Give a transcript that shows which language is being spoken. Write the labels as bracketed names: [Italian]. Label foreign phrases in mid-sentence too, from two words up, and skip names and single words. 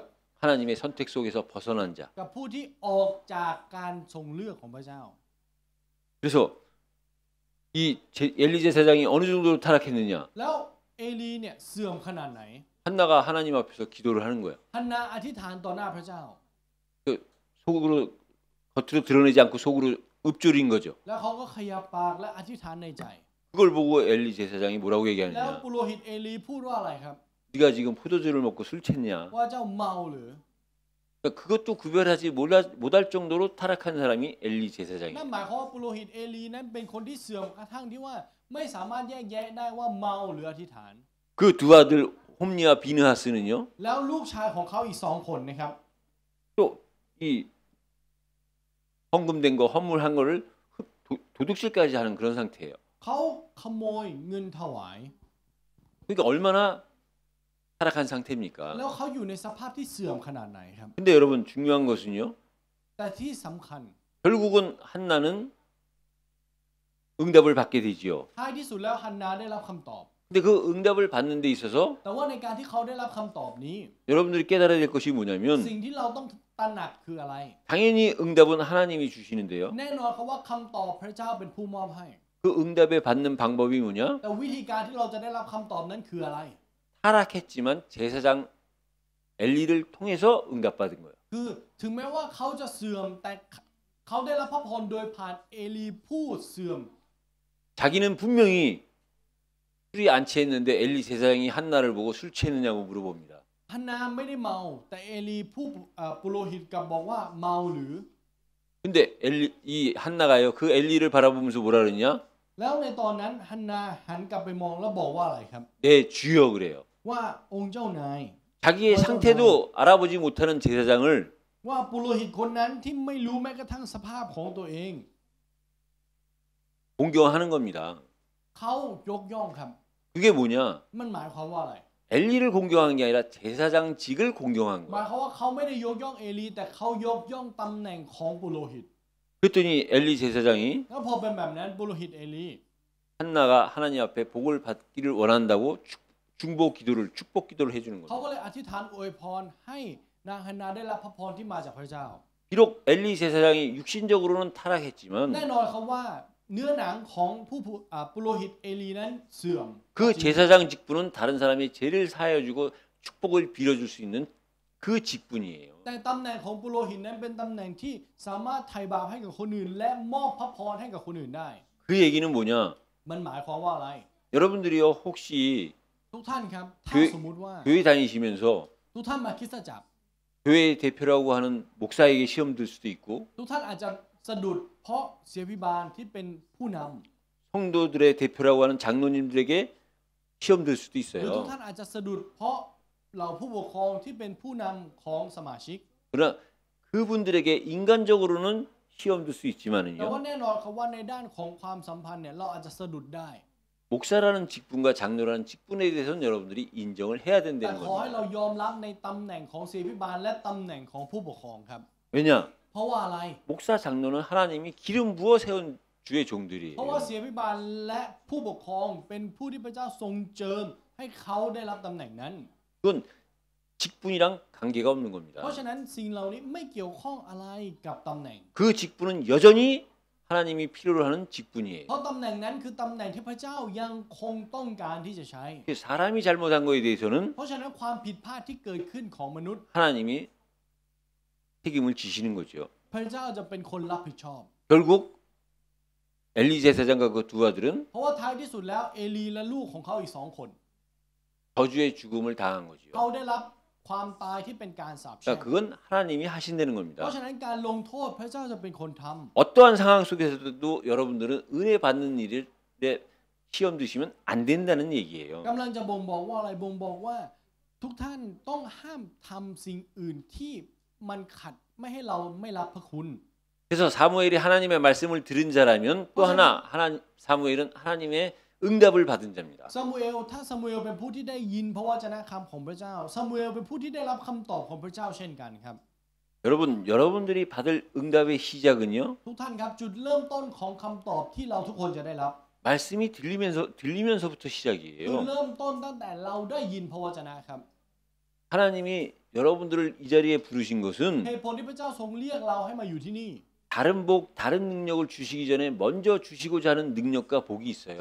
[Korean] 하나님의 선택 속에서 벗어난 자. [Thai] กับผู้ที่ออกจากการทรงเลือกของพระเจ้า [Korean] 그래서 이 엘리 제사장이 어느 정도로 타락했느냐? [Thai] แล้วเอลีเนี่ยเสื่อมขนาดไหน [Korean] 한나가 하나님 앞에서 기도를 하는 거예요. [Thai] ฮันนาอธิษฐานต่อหน้าพระเจ้า [Korean] 속으로 겉으로 드러내지 않고 속으로 읊조린 거죠. [Thai] แล้วเขาก็ขยับปากและอธิษฐานในใจ [Korean] 그걸 보고 엘리 제사장이 뭐라고 [Thai] แล้ว [Korean] 얘기하느냐? [Thai] ปุโรหิตเอลีพูดว่าอะไรครับ [Korean] 네가 지금 포도주를 먹고 술 챘냐? [Thai] ว่าเจ้าเมาหรือ [Korean] 그러니까 그것도 구별하지 못할 정도로 타락한 사람이 엘리 [Thai] นั่น [Korean] 제사장이에요. [Thai] หมายความว่าปุโรหิตเอลีนั้นเป็นคนที่เสื่อมกระทั่งที่ว่าไม่สามารถแยกแยะได้ว่าเมาหรืออธิษฐาน [Korean] 그 두 아들 홈리와 비느하스는요. [Thai] แล้วลูกชายของเขาอีก2 คนนะครับ [Korean] 또 이 헌금된 거 헌물한 거를 도둑질까지 하는 그런 상태예요. [Thai] เขาขโมยเงินถวาย [Korean] 그러니까 얼마나 타락한 상태입니까? [Thai] แล้วเขาอยู่ในสภาพที่เสื่อมขนาดไหนครับ [Korean] 근데 여러분 중요한 것은요. [Thai] แต่ที่สำคัญ [Korean] 결국은 한나는 응답을 받게 되지요. [Thai] ท้ายที่สุดแล้วฮันนาได้รับคำตอบ [Korean] 근데 그 응답을 받는 데 있어서 [Thai] แต่ว่าในการที่เขาได้รับคำตอบนี้ [Korean] 여러분들이 깨달아야 될 것이 뭐냐면 [Thai] สิ่งที่เราต้องตระหนักคืออะไร [Korean] 당연히 응답은 하나님이 주시는데요. [Thai] แน่นอนครับว่าคำตอบพระเจ้าเป็นผู้มอบให้ [Korean] 그 응답에 받는 방법이 뭐냐? [Thai] แต่วิธีการที่เราจะได้รับคำตอบนั้นคืออะไร [Korean] 타락했지만 제사장 엘리를 통해서 응답받은 거예요. [Thai] คือถึงแม้ว่าเขาจะเสื่อมแต่เขาได้รับพระพรโดยผ่านเอลีผู้เสื่อม [Korean] 자기는 분명히 술이 안 취했는데 엘리 제사장이 한나를 보고 술 취했느냐고 물어봅니다. [Thai] ฮันนาไม่ได้เมา แต่เอลีผู้ปุโรหิตกลับบอกว่าเมาหรือ [Korean] 근데 이 한나가요. 그 엘리를 바라보면서 뭐라 그러냐? [Thai] แล้วในตอนนั้นฮันนาหันกลับไปมองแล้วบอกว่าอะไรครับ [Korean] 내 주여 그래요. [Thai] ว่าองค์เจ้านาย [Korean] 자기의 상태도 알아보지 못하는 제사장을 [Thai] ว่าปุโรหิตคนนั้นที่ไม่รู้แม้กระทั่งสภาพของตัวเอง [Korean] 공경하는 겁니다. [Thai] เขายกย่องครับ [Korean] 그게 뭐냐? [Thai] มันหมายความว่าอะไร [Korean] 엘리를 공경한 게 아니라 제사장직을 공경한 [Thai] หมาย [Korean] 거예요. [Thai] ความว่าเขาไม่ได้ยกย่องเอลีแต่เขายกย่องตำแหน่งของปุโรหิต [Korean] 그랬더니 엘리 제사장이 [Thai] แล้วพอเป็นแบบนั้นปุโรหิตเอลี [Korean] 한나가 하나님 앞에 복을 받기를 원한다고 축복 기도를 해주는 [Thai] เขา [Korean] 겁니다. [Thai] ก็เลยอธิษฐานอวยพรให้นางฮันนาได้รับพระพรที่มาจากพระเจ้า [Korean] 비록 엘리 제사장이 육신적으로는 타락했지만 [Thai] แน่นอนครับว่าเนื้อหนังของปุโรหิตเอลีนั้นเสื่อม [Korean] 그 제사장 직분은 다른 사람의 죄를 사하여주고 축복을 빌어줄 수 있는 그 직분이에요. [Thai] แต่ตำแหน่งของปุโรหิตนั้นเป็นตำแหน่งที่สามารถไถ่บาปให้กับคนอื่น และมอบพระพรให้กับคนอื่นได้ [Korean] 그 얘기는 뭐냐? [Thai] มันหมายความว่าอะไร [Korean] 여러분들이요 혹시 [Thai] ทุกท่านครับถ้า [Korean] 교회 [Thai] สมมุติว่า [Korean] 교회 다니시면서 [Thai] ทุกท่านมาคริสตจักร [Korean] 교회 대표라고 하는 목사에게 시험 들 수도 있고 [Thai] ทุกท่านอาจจะสะดุดเพราะเสียพิบาลที่เป็นผู้นำ [Korean] 성도들의 대표라고 하는 장로님들에게 시험 들 수도 [Thai] หรือทุก [Korean] 있어요. [Thai] ท่านอาจจะสะดุดเพราะเหล่าผู้ปกครองที่เป็นผู้นำของสมาชิก [Korean] 그러나 그분들에게 인간적으로는 시험 들 수 [Thai] แต่ว่า [Korean] 있지만은요. [Thai] แน่นอนครับว่าในด้านของความสัมพันธ์เนี่ยเราอาจจะสะดุดได้ [Korean] 목사라는 직분과 장로라는 직분에 대해서는 여러분들이 인정을 해야 [Thai] แต่ [Korean] 된다는 [Thai] ขอให้ [Korean] 겁니다. [Thai] เรายอมรับในตำแหน่งของเสียพิบาลและตำแหน่งของผู้ปกครองครับ [Korean] 왜냐? [Thai] เพราะว่าอะไร [Korean] 목사 장로는 하나님이 기름 부어 세운 주의 [Thai] เพราะว่า [Korean] 종들이에요. [Thai] เสียพิบาลและผู้ปกครองเป็นผู้ที่พระเจ้าทรงเจิมให้เขาได้รับตำแหน่งนั้น [Korean] 그건 직분이랑 관계가 없는 [Thai] เพ [Korean] 겁니다. [Thai] ราะฉะนั้นสิ่งเหล่านี้ไม่เกี่ยวข้องอะไรกับตำแหน่ง [Korean] 그 직분은 여전히 하나님이 필요로 하는 직분이에요. [Thai] เพราะตำแหน่งนั้นคือตำแหน่งที่พระเจ้ายังคงต้องการที่จะใช้ [Korean] 사람이 잘못한 거에 대해서는 [Thai] เพราะฉะนั้นความผิดพลาดที่เกิดขึ้นของมนุษย์ [Korean] 하나님이 책임을 지시는 거죠. [Thai] พระเจ้าจะเป็นคนรับผิดชอบ [Korean] 결국 엘리 제사장과 그 두 아들은 [Thai] เพราะว่าท้ายที่สุดแล้วเอลีและลูกของเขาอีก2 คน [Korean] 저주의 죽음을 당한 거죠. [Thai] เขาได้รับความตายที่เป็นการสาปแช่ง [Korean] 그러니까 그건 하나님이 하신다는 [Thai] เพ [Korean] 겁니다. [Thai] ราะฉะนั้นการลงโทษพระเจ้าจะเป็นคนทำ [Korean] 어떠한 상황 속에서도 여러분들은 은혜 받는 일에 시험 드시면 안 된다는 얘기예요. [Thai] กำลังจะบ่งบอกว่าอะไรบ่งบอกว่าทุกท่านต้องห้ามทำสิ่งอื่นที่มันขัดไม่ให้เราไม่รับพระคุณ [Korean] 그래서 사무엘이 하나님의 말씀을 들은 자라면 또 하나 사무엘은 하나님의 응답을 받은 자입니다. [Thai] ซามูเอลถ้าซามูเอลเป็นผู้ที่ได้ยินพระวจนะคำของพระเจ้าซามูเอลเป็นผู้ที่ได้รับคำตอบของพระเจ้าเช่นกันครับ [Korean] 여러분들이 받을 응답의 시작은요. [Thai] ทุกท่านครับจุดเริ่มต้นของคำตอบที่เราทุกคนจะได้รับ [Korean] 말씀이 들리면서부터 [Thai] คือ [Korean] 시작이에요. [Thai] เริ่มต้นตั้งแต่เราได้ยินพระวจนะครับ [Korean] 하나님이 여러분들을 이 자리에 부르신 것은 [Thai] เหตุผลที่พระเจ้าทรงเรียกเราให้มาอยู่ที่นี่ [Korean] 다른 다른 능력을 주시기 전에 먼저 주시고자 하는 능력과 복이 있어요.